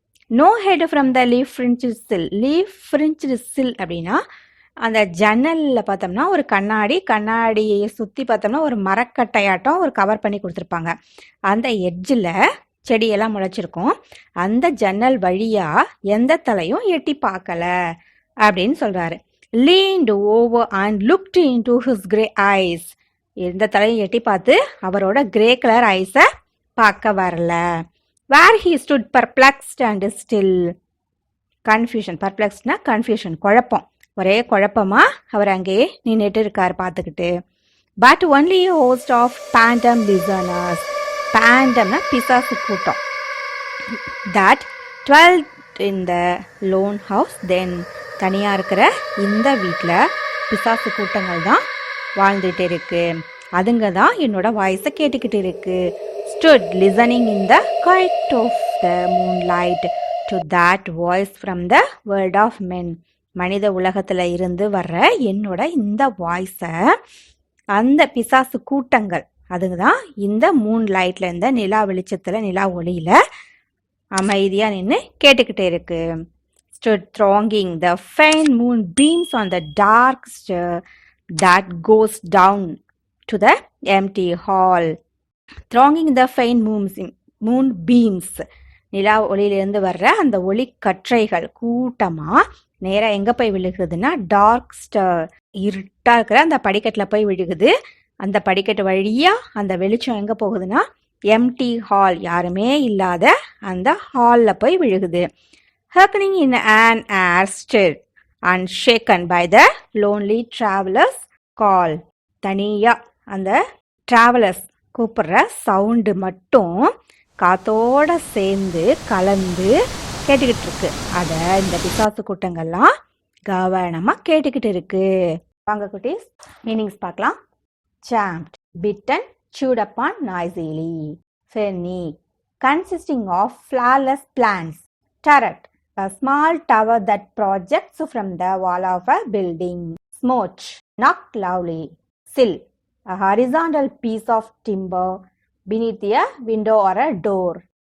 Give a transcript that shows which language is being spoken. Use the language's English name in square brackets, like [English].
[English] No head from the leaf fringed sill. [Tamil] லீஃப்-ஃப்ரிஞ்ச்டு சில் அப்படின்னா அந்த ஜன்னலில் பார்த்தோம்னா ஒரு கண்ணாடியை சுற்றி பார்த்தோம்னா ஒரு மரக்கட்டையாட்டம் ஒரு கவர் பண்ணி கொடுத்துருப்பாங்க. அந்த எட்ஜில் செடியெல்லாம் முளைச்சிருக்கும். அந்த ஜன்னல் வழியா எந்த தலையும் எட்டி பார்க்கல அப்படின்னு சொல்றாரு. [English] leaned over and looked into his grey eyes. [Tamil] எந்த தலையும் எட்டி பார்த்து அவரோட கிரே கலர் ஐஸை பார்க்க வரல. [English] where he stood perplexed and still. [Tamil] Confusion, பர்ப்ளெக்ஸ்ட்னா confusion, குழப்பம், ஒரே குழப்பமா அவர் அங்கேயே நின்றுட்டு இருக்கார் பார்த்துக்கிட்டு. [English] But only host of phantom listeners. [Tamil] பேண்டம்னா பிசாசு கூட்டம். [English] that dwelt in the lone house then. [Tamil] தனியாக இருக்கிற இந்த வீட்டில் பிசாசு கூட்டங்கள் தான் வாழ்ந்துட்டு இருக்கு. அதுங்க தான் என்னோட வாய்ஸை கேட்டுக்கிட்டு இருக்கு. [English] stood listening in the quiet of the moonlight to that voice from the world of men. [Tamil] மனித உலகத்தில் இருந்து வர்ற என்னோட இந்த வாய்ஸை அந்த பிசாசு கூட்டங்கள் அதுங்க தான் இந்த மூன் லைட்ல இந்த நிலா வெளிச்சத்தில் நிலா ஒளியில அமைதியாக நின்று கேட்டுக்கிட்டே இருக்கு. [English] stood thronging the faint moon beams on the dark stair that goes down to the empty hall. thronging the faint moon beams. [Tamil] நிலா ஒளியிலிருந்து வர்ற அந்த ஒளி கற்றைகள் கூட்டமா நேரா எங்க போய் விழுகுதுன்னா டார்க் ஸ்டர், இருட்டா இருக்கிற அந்த படிக்கட்டுல போய் விழுகுது. அந்த படிக்கட்டு வழியா அந்த வெளிச்சம் எங்க போகுதுன்னா எம்டி ஹால், யாருமே இல்லாத அந்த ஹால்ல போய் விழுகுது. [English] hearkening in an air stirred and shaken by the lonely travelers call. [Tamil] தனியா அந்த டிராவலர்ஸ் கூப்பிடுற சவுண்டு மட்டும் காத்தோட சேர்ந்து கலந்து கேட்டுக்கிட்டு இருக்கு. அதை இந்த பிசாசு கூட்டங்கள்லாம் கவனமா கேட்டுக்கிட்டு இருக்கு. வாங்க குட்டீஸ், மீனிங்ஸ் பார்க்கலாம். [English] champed, bitten, chewed upon noisily. ferny, consisting of flowerless plants. turret, a small tower that projects from the wall of a building. smote, knocked loudly. sill, a horizontal piece of timber beneath a window or a door.